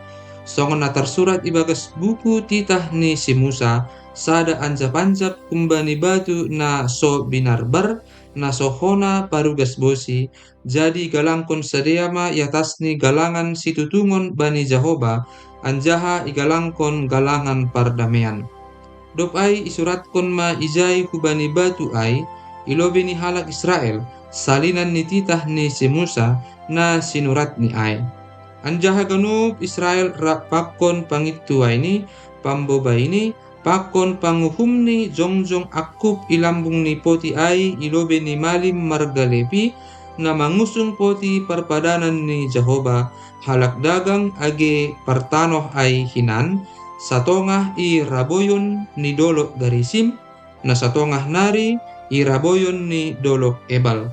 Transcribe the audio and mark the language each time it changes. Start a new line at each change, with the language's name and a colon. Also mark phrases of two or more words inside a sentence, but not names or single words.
Batak Simalungun: Songon na tersurat ibagas buku titah ni si Musa sada anjap-anjap kumbani batu na so binarbar na sohona parugas bosi jadi galangkon sadea ma yatas ni galangan situtungon bani Jehoba anjaha igalangkon galangan pardamaian. Dop ai isuratkon ma ijai hubani batu ai ilobi ni halak Israel salinan ni titah ni si Musa na sinurat ni ai. Anjaha ganup Israel rak pakon pangitu ini pamboba ini pakon panguhum ni jongjong akup ilambung ni poti ai ilobe ni malim margalepi na mangusung poti perpadanan ni Jehoba halak dagang age partanoh ai hinan satongah i raboyon ni dolok garisim na satongah nari i raboyon ni dolok ebal.